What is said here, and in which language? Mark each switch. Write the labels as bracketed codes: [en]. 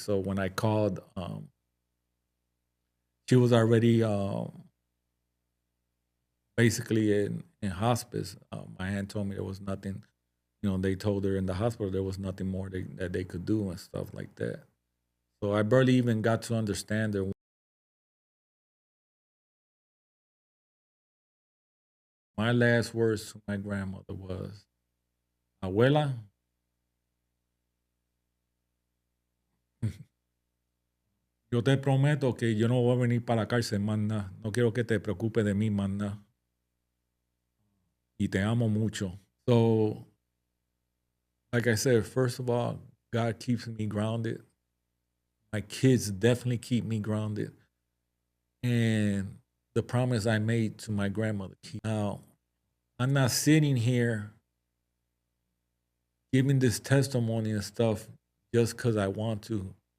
[en] So when I called, she was already basically in hospice. My aunt told me there was nothing. They told her in the hospital there was nothing more that they could do and stuff like that. So I barely even got to understand her. My last words to my grandmother was, [es] "Abuela, yo te prometo que yo no voy a venir para la cárcel más nada. No quiero que te preocupes de mí más nada. Y te amo mucho." [en] So, like I said, first of all, God keeps me grounded. My kids definitely keep me grounded. And the promise I made to my grandmother. Now, I'm not sitting here giving this testimony and stuff just because I want to.